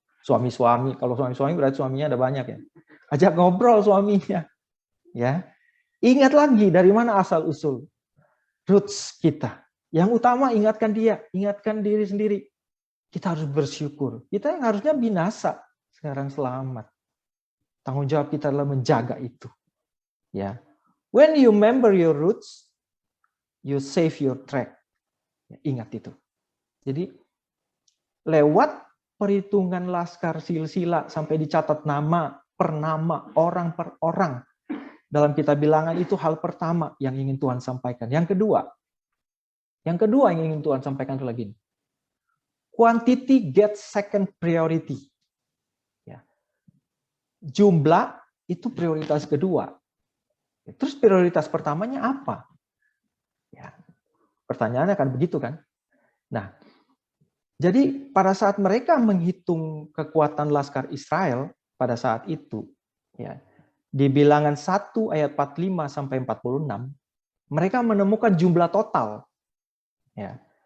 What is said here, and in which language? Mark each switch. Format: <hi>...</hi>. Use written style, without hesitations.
<id>Suami-suami, kalau suami-suami berarti suaminya ada banyak ya. Ajak ngobrol suaminya. Ya. Ingat lagi dari mana asal usul roots kita. Yang utama ingatkan dia, ingatkan diri sendiri. Kita harus bersyukur. Kita yang harusnya binasa, sekarang selamat. Tanggung jawab kita adalah menjaga itu. Ya.</id> <en>When you remember your roots, you save your track.</en> <id>Ya, ingat itu. Jadi lewat perhitungan laskar silsila sampai dicatat nama per nama, orang per orang. Dalam kitab Bilangan itu hal pertama yang ingin Tuhan sampaikan. Yang kedua yang ingin Tuhan sampaikan itu lagi.</id> <en>Quantity gets second priority.</en> <id>Ya. Jumlah itu prioritas kedua. Terus prioritas pertamanya apa? Ya. Pertanyaannya akan begitu kan? Nah, jadi pada saat mereka menghitung kekuatan laskar Israel pada saat itu, ya, di Bilangan 1 ayat 45 sampai 46, mereka menemukan jumlah total. Ya.</id>